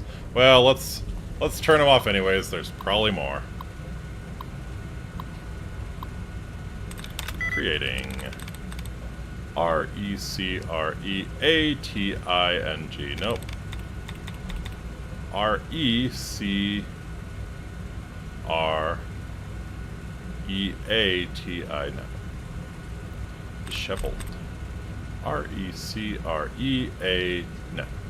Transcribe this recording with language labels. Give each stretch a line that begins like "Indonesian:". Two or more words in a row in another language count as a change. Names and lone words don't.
English: Well, let's turn them off anyways. There's probably more. Creating R-E-C-R-E-A-T-I-N-G. Nope. R-E-C-R R-E-C-R-E-A-T-I, no. Disheveled. R-E-C-R-E-A, no.